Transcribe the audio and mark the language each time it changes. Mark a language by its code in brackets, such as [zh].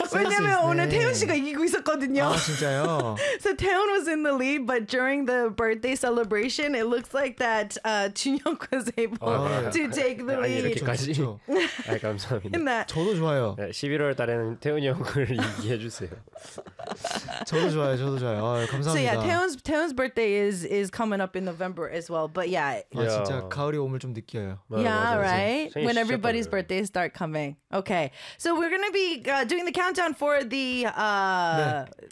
[ko] 왜냐면 오늘 태훈 씨가 이기고 있었거든요. 아 진짜요? [en] So Taehyun was in the lead, but during the birthday celebration, it looks like that Junhyuk was able 아, to take the [ko] 아니, [en] lead. [ko] 아 이렇게까지. 아 감사합니다. 저도 좋아요. 네, 11월 달에는 태훈 형을 이기해 주세요. 저도 좋아요. 저도 좋아요. 아, 감사합니다. [en] So yeah, Taehyun's birthday is coming up in November as well. But yeah. [ko] 아 진짜 가을이 오면 좀 느껴요. [en] Yeah, yeah right. When everybody's birthday start coming. Okay. So we're gonna be doing the countdown for the 네.